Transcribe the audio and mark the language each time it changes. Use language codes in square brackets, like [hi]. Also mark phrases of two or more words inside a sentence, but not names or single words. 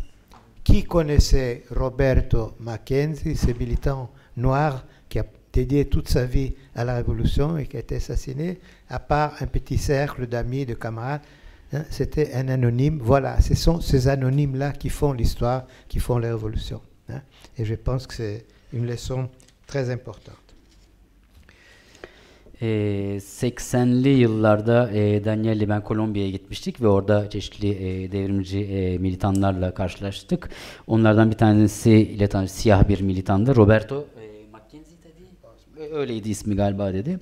[fr] Qui connaissait Roberto Mackenzie, ce militant noir qui a dédié toute sa vie à la révolution et qui a été assassiné, à part un petit cercle d'amis, de camarades, c'était un anonyme. Voilà, ce sont ces anonymes-là qui font l'histoire, qui font les révolutions. Et je pense que c'est une leçon très importante. [tr] 80'li yıllarda Daniel'le ben Kolombiya'ya gitmiştik ve orada çeşitli devrimci militanlarla karşılaştık. Onlardan bir tanesiyle siyah bir militandı. Roberto Mackenzie dedi. Öyleydi ismi galiba dedi.